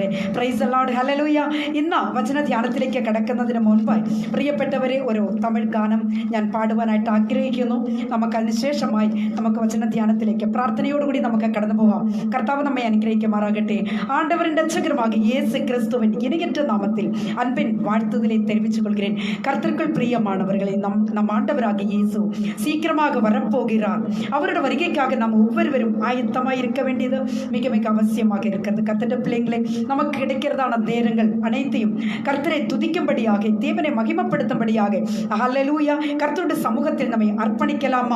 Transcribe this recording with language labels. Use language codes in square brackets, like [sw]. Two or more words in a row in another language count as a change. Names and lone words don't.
[en] Praise the Lord, Hallelujah. [ml] ഇന്ന് വചന ധ്യാനത്തിലേക്ക് കടക്കുന്നതിന് മുൻപായി പ്രിയപ്പെട്ടവരെ, ഒരു തമിഴ് ഗാനം ഞാൻ പാടുവാനായിട്ട് ആഗ്രഹിക്കുന്നു. അതിനുശേഷമായി നമുക്ക് വചന ധ്യാനത്തിലേക്ക് പ്രാർത്ഥനയോടുകൂടി നമുക്ക് കടന്നു പോകാം. കർത്താവ് നമ്മെ അനുഗ്രഹിക്കുമാറാകട്ടെ. [ta] ஆண்டவரின் ரட்சகருமாகிய இயேசு கிறிஸ்துவின் இணையற்ற நாமத்தில் அன்பின் வாழ்த்துதலை தெரிவித்துக் கொள்கிறேன். கர்த்தருக்குள் பிரியமானவர்களே, நம் ஆண்டவராகிய இயேசு சீக்கிரமாக வரப்போகிறார். அவருடைய வருகைக்காக நாம் ஒவ்வொருவரும் ஆயத்தமாக இருக்க வேண்டியது மிக மிக அவசியமாக இருக்கிறது. கர்த்தருடைய பிள்ளைங்களே, நமக்கு கிடைக்கிறதான நேரங்கள் அனைத்தையும் கர்த்தரை துதிக்கும்படியாக, தேவனை மகிமைப்படுத்தும்படியாக, ஹல்லேலூயா, கர்த்தருடைய சமூகத்தில் நம்மை அர்ப்பணிக்கலாமா?